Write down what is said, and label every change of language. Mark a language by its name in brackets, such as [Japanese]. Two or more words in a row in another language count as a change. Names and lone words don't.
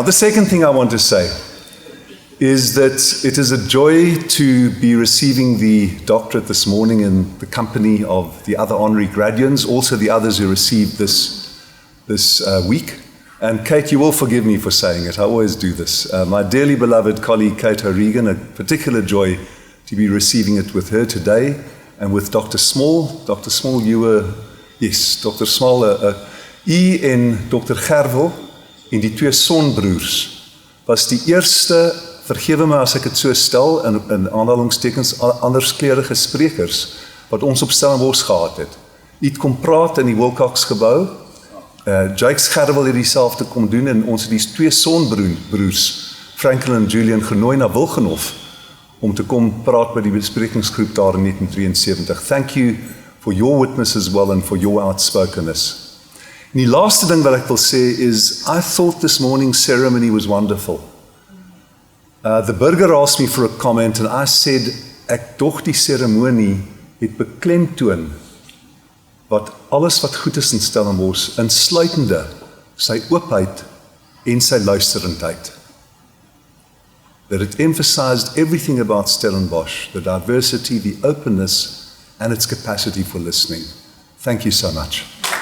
[English] The second thing I want to say is that it is a joy to be receiving the doctorate this morning in the company of the other honorary graduates, also the others who received this week. And Kate, you will forgive me for saying it. I always do this. My dearly beloved colleague, Kate O'Regan, a particular joy to be receiving it with her today, and with Dr. Small. Dr. Small, you were, yes, Dr. Small, [Afrikaans] u en Dr. Gerwel en die twee sonbroers was die eerste, vergewe my as ek het so stel, in aanhalingstekens, anderskleurige sprekers, wat ons op Stellenbosch gehad het. U het kom praat in die Wilcox gebou, Jakes Gerwel het dieselfde kom doen, en ons het die twee sonbroers, Franklin en Julian, genooi na Wilgenhof, om te kom praat by die besprekingsgroep daar in 1973. [English] Thank you for your witness as well and for your outspokenness. [Afrikaans] En die laaste ding wat ek wil sê is, [English] I thought this morning's ceremony was wonderful. The burger asked me for a comment and I said, [Afrikaans] ek dog die ceremonie het beklemtoon wat alles wat goed is in Stellenbosch, insluitende sy oopheid en sy luisterendheid. [English] That it emphasized everything about Stellenbosch, the diversity, the openness, and its capacity for listening. Thank you so much.